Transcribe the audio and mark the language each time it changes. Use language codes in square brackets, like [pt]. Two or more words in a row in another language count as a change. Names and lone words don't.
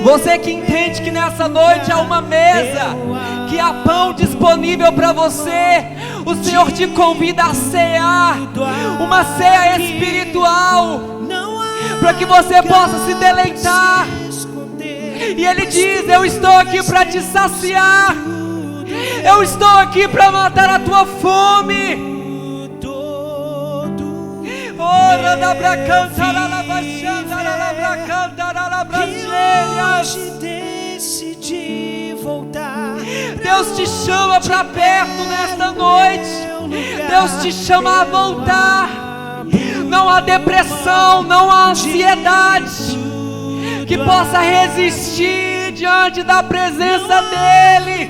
[pt] Você que entende que nessa noite há uma mesa, que há pão disponível para você, o Senhor te convida a cear, uma ceia espiritual, para que você possa se deleitar. E Ele diz: eu estou aqui para te saciar, eu estou aqui para matar a tua fome. Ora da bracanta, la baixanda, la bracanta, la brachelhas. Decidi voltar. Deus te chama para perto nesta noite. Deus te chama a voltar. Não há depressão, não há ansiedade que possa resistir diante da presença dEle.